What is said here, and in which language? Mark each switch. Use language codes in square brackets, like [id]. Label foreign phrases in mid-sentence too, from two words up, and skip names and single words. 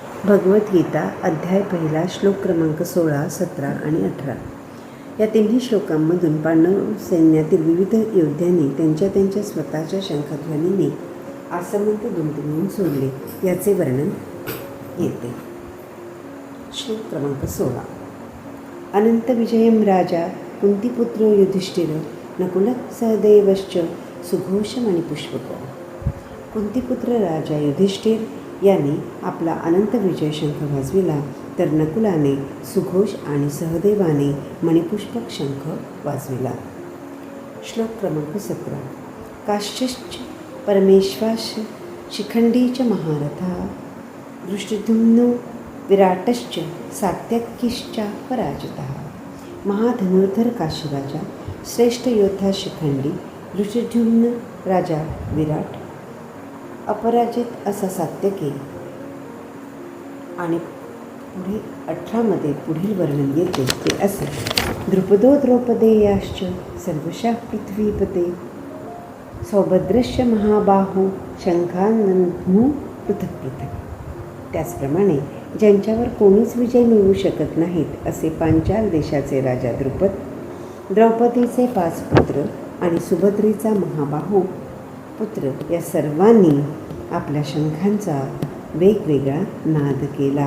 [mr] भगवद्गीता अध्याय पहिला श्लोक क्रमांक 16, 17 आणि 18 या तिन्ही श्लोकांमधून पांडव सैन्यातील विविध योद्ध्यांनी त्यांच्या स्वतःच्या शंखध्वनीने आसमंत दुमदुमून सोडले याचे वर्णन येते. श्लोक क्रमांक [sa] 16. अनंत विजयम राजा कुंतीपुत्रो युधिष्ठिर नकुल सहदेवश्च सुघोषम आणि पुष्पक. [mr] कुंतीपुत्र राजा युधिष्ठिर यांनी आपला अनंत विजय शंख वाजविला, तर नकुलाने सुघोष आणि सहदेवाने मणिपुष्पक शंख वाजविला. श्लोक क्रमांक 17. [sa] काश्यश्च परमेश्वाश शिखंडीच महारथा दृष्टिधुम्नो विराटश्च सात्यकीश्चा पराजितः. [mr] महाधनुर्धर काशीराजा, श्रेष्ठ योद्धा शिखंडी, दृष्टिधुम्न राजा विराट, अपराजित असा सात्यकी आणि पुढे 18 पुढील वर्णन येते ते असे. [sa] द्रुपदो द्रौपदेयाश्च सर्वशः पृथ्वीपते सौभद्रश्च महाबाहू शंखानंदनू पृथक पृथक. [mr] त्याचप्रमाणे ज्यांच्यावर कोणीच विजय मिळवू शकत नाहीत असे पांचाल देशाचे राजा द्रुपद, द्रौपदीचे 5 पुत्र आणि सुभद्रीचा महाबाहू पुत्र या सर्वांनी आपल्या शंखांचा वेगवेगळा नाद केला.